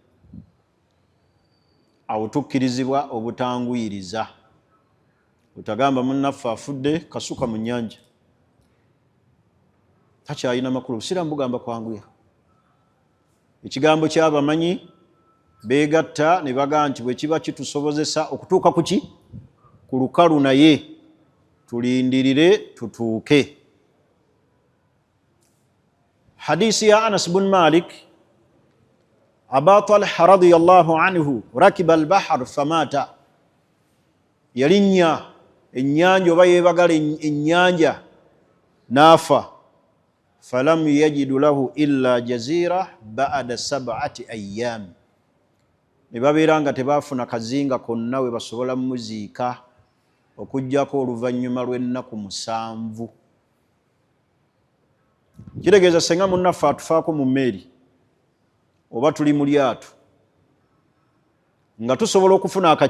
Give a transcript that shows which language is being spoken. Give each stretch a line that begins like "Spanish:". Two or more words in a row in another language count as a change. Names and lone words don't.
Ganda: Awo tukkirizibwa obutanguyiriza otagamba munnaffe afudde kasuka mu nnyanja takyalina makulu. Obusiraamu bugamba kwanguya. Ekigambo ky'abamanyi beegatta ne bagamba nti bwe kiba kitusobozesa okutuuka ku ki ku lukalu naye tulindirire tutuuke. Hadisi ya Anas bin Malik Aba Talha
Arabic: رضي الله عنه ركب البحر فمات
Ganda: yalinnya ennyanja oba yeebagala ennyanja n'afa.
Arabic: فلم يجد له إلا جزيرة بعد 7 أيام,
Ganda: ne babeera nga tebaafuna kazinga konna we basobola muziika okujjako oluvannyuma lw'ennaku 7. Kitegeeza senga munnaffe atufaako mu mmeeri oba tuli mu lyato nga tusobola okufuna